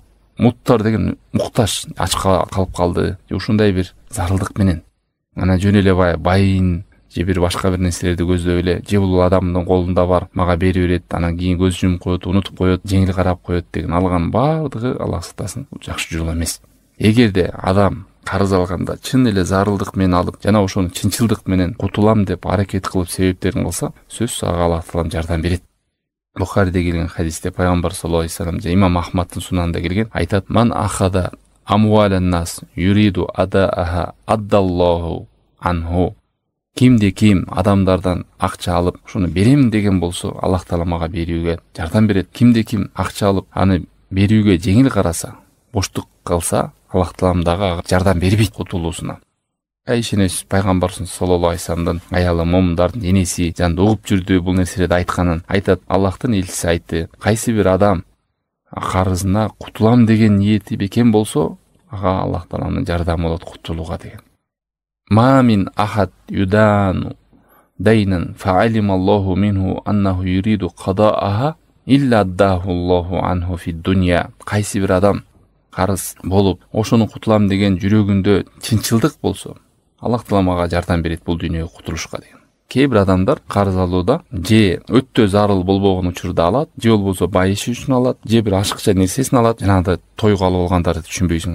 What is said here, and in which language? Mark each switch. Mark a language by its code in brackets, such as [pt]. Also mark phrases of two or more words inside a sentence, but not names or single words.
[ky] Муттар деген муктаж, ачка калып калды, ушундай бир зарылдык менен ана жөн эле байын же бир башка бир нерселерди көздөп эле, же бул адамдын колунда бар, мага берип берет, анан кийин көз жумуп коет, унутуп коет, жеңил карап коет деген алган баардыгы Аллах сактасын, жакшы жол эмес. Эгерде адам карыз алганда чын эле зарылдык менен алып, жана ошону чынчылдык менен кутулам деп аракет кылып себептерин кылса, сөзсүз ага Аллах таалам жардам берет. Бухариде келген хадисте пайгамбар [ar] صلى الله عليه وسلم [ky] же имам Ахмадтын сунанында келген, айтат: [ar] "من أخذ أموال الناس يريد أداءها أدى الله عنه". [ky] Кимде ким адамдардан акча алып, ошону берем деген болсо, Аллах таала мага берүүгө жардам берет. Кимде ким акча алып, аны берүүгө жеңил караса, боштук калса, Аллах таалам дагы ага жардам бербейт кутулуусуна. Айшенес пайгамбар [ar] صلى الله عليه [ky] вассаламдын аялы, момундардын энеси жанында угуп жүрдү, бул нерселерди айтканын айтат. Аллахтын элчиси айтты: "Кайсы бир адам карызына кутулам деген ниети бекем болсо, ага Аллах тааланын жардамы болот кутулууга" деген. [ar] "ما من أحد يدان دينا فعلم الله منه أنه يريد قضاءه إلا أداه الله عنه في الدنيا". [ky] Кайсы бир адам карыз болуп, ошону кутулам деген жүрөгүндө чынчылдык болсо, Аллах таалам ага жардам берет бул дүйнөгө кутулушка деген. Кээ бир адамдар карыз алууда же өтө зарыл болбогон учурда алат, же болбосо байышы үчүн алат, же бир ашыкча нерсесин алат, жанагындай тойго алып алгандарды түшүнбөйсүң.